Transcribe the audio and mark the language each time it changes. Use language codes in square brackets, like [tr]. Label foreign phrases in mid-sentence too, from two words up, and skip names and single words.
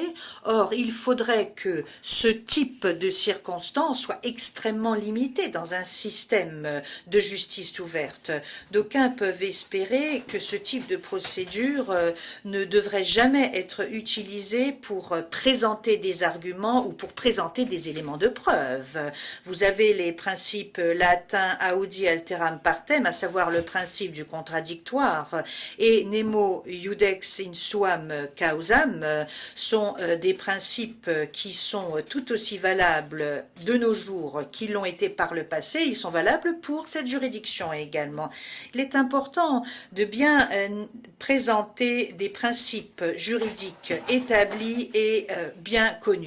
[fr] Or, il faudrait que ce type de circonstances soit extrêmement limité dans un système de justice ouverte. D'aucuns peuvent espérer que ce type de procédure ne devrait jamais être utilisé pour présenter des arguments ou pour présenter des éléments de preuve. Vous avez les principes latins [la] audi alteram partem, [fr] à savoir le principe du contradictoire, et [la] nemo iudex in suam causam [fr] sont des principes qui sont tout aussi valables de nos jours qu'ils l'ont été par le passé. Ils sont valables pour cette juridiction également. Il est important de bien présenter des principes juridiques établis et bien connus.